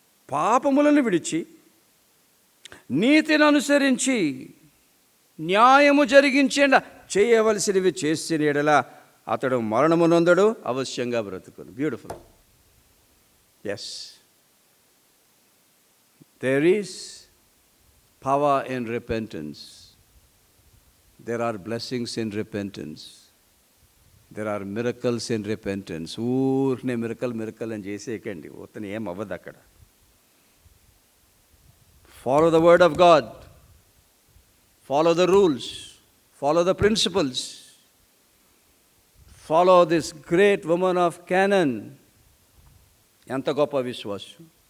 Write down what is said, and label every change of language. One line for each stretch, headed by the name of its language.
Telugu: పాపములను విడిచి నీతిని అనుసరించి న్యాయము జరిగించేండ చేయవలసినవి చేసిన ఎడల అతడు మరణము నొందడు, అవశ్యంగా బ్రతుకును.
English: Beautiful. Yes, there is power in repentance. There are blessings in repentance. There are miracles in repentance.
Telugu: ఊరినే మిరకల్ అని చేసేయకండి, ఉత్తని ఏం అవ్వదు అక్కడ.
English: Follow the word of God. Follow the rules. Follow the principles. Follow this great woman of Canaan.
Telugu: ఎంత గొప్ప విశ్వాసం.